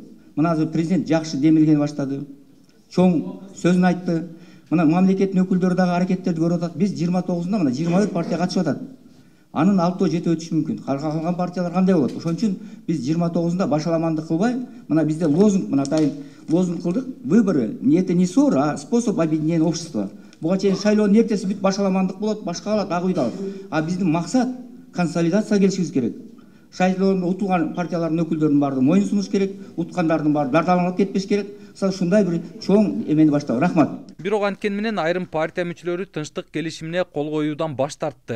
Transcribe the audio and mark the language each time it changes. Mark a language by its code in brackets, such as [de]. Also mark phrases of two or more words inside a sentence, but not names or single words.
[ky] Мына азыр президент жакшы демилген баштады. Чоң сөзүн айтты. Мына мамлекеттин өкүлдөрү дагы аракеттерди көрүп атат. Биз 29-да мына 24 партия катышып атат. Анын 6-7 өтүшү мүмкүн. Калган партиялар кандай болот? Ошон үчүн биз 29-да башаламандык кылбай, мына бизде лозунг, мына атайын лозунг кылдык. [ru] Выборы это не ссора, а способ объединения общества. [ky] Буга чейин шайлоонун эртеси бүт башаламандык болот, башка калат, ак үйдө. А биздин максат консолидация келишибиз керек. Шайлоонун утулган партиялардын өкүлдөрүнүн баардыгы моюн сунуш керек, уткандардын баары дардаланып кетпеш керек. Ушундай бир чоң эмени баштап. Рахмат. Бирок анткени менен айрым партия мүчөлөрү тынчтык келишимине кол коюудан баш тартты.